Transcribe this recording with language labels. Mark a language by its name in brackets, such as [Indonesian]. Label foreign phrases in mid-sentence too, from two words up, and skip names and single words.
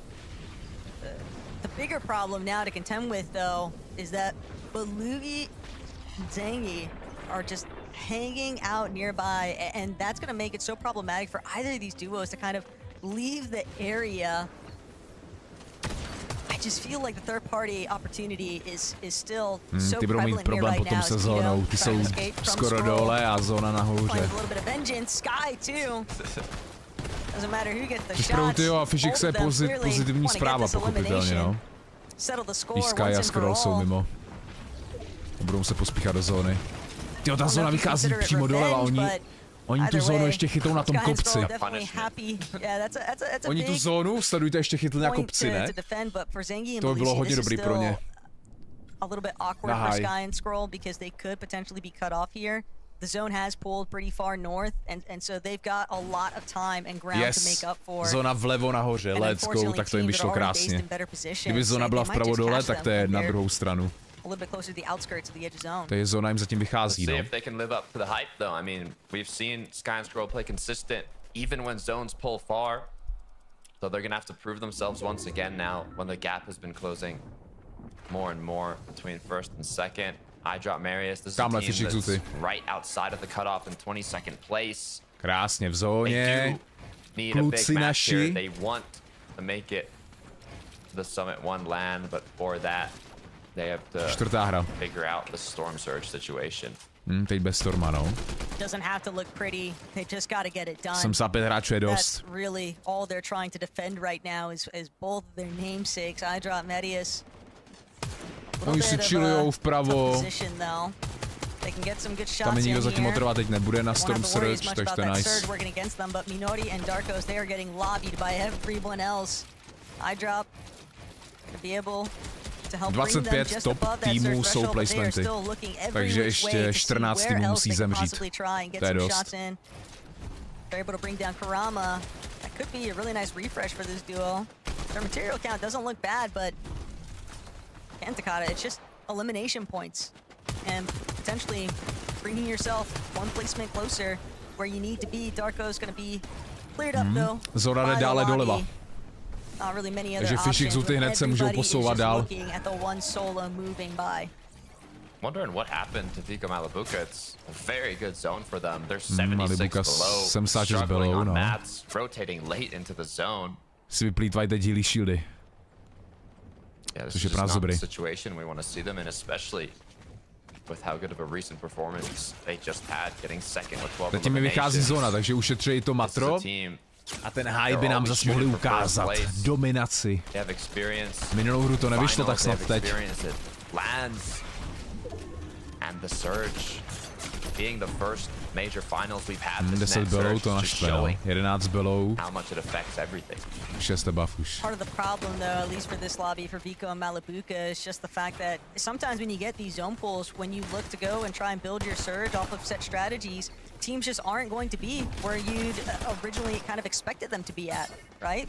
[English] The bigger problem now to contend with, though, is that Belugi and Zangi are just hanging out nearby, and that's going to make it so problematic for either of these duos to kind of leave the area. I just feel like the third-party opportunity is still so prevalent here right now. [Czech] Sezónou. Ty jsou skoro dole a zóna nahoře. Což pro Hutyho a F1HYX je pozitivní zpráva, pochopitelně, no. Když Sky a Scroll jsou mimo. Budou se pospíchat do zóny. Tyjo, ta zóna vychází přímo doleva, oni tu zónu ještě chytou na tom kopci. Oni tu zónu, sledujte, ještě chytli na kopci, ne? To by bylo hodně dobrý pro ně. Na high. [English] The zone has pulled pretty far north, and so they've got a lot of time and ground to make up for. [Czech] Zóna vlevo nahoře, [English] let's go, [Czech] tak to jim vyšlo krásně. Kdyby zóna byla vpravo dole, tak to je na druhou stranu. [English] A little bit closer to the outskirts of the edge of zone. [Czech] To je zóna jim zatím vychází, no. [English] See if they can live up to the hype, though. I mean, we've seen Sky and Scroll play consistent, even when zones pull far. So they're gonna have to prove themselves once again now, when the gap has been closing more and more between first and second. I drop Marius. This is a team that's right outside of the cutoff in 22nd place. [Czech] Krásně v zóně. Kluci naši. [English] They want to make it to the Summit 1 land, but for that, they have to figure out the storm surge situation. [Czech] Teď bez storma, no. [English] Doesn't have to look pretty. They just got to get it done. [Czech] 75 hráčů je dost. [English] That's really all they're trying to defend right now is both their namesakes. I drop Medius. [Czech] Oni si chillujou vpravo. Tam je nikdo zatím motorovat teď nebude na Storm Surge, takže to je nice. 25 top týmů jsou placementy, takže ještě 14 týmů musí zemřít. To je dost. [English] And Takata, it's just elimination points and potentially bringing yourself one placement closer where you need to be. Darko's going to be cleared up though. [Czech] Zóna jde dále doleva. [English] Not really many other [Czech] takže F1HYX Huty hned se můžou posouvat dál. [English] Wondering what happened to Vico Malabuka. It's a very good zone for them. They're 76 below, struggling on mats, rotating late into the zone. [Czech] Si vyplýtvají teď dílí shieldy. [English] Yeah, this is not the situation we want to see them in, especially with how good of a recent performance they just had, getting second with 12 [Czech] zatím mi vychází zóna, takže ušetří to matro a ten high by nám zase mohli ukázat dominaci. Minulou hru to nevyšlo, tak snad teď. [English] And the surge being the first major finals we've had this [Czech] 10 below to naštve, no. 11 below. [English] How much it affects everything. [Czech] 6 buff už. [English] Part of the problem though, at least for this lobby for Vico and Malabuka, is just the fact that sometimes when you get these zone pulls, when you look to go and try and build your surge off of set strategies, teams just aren't going to be where you'd originally kind of expected them to be at, right?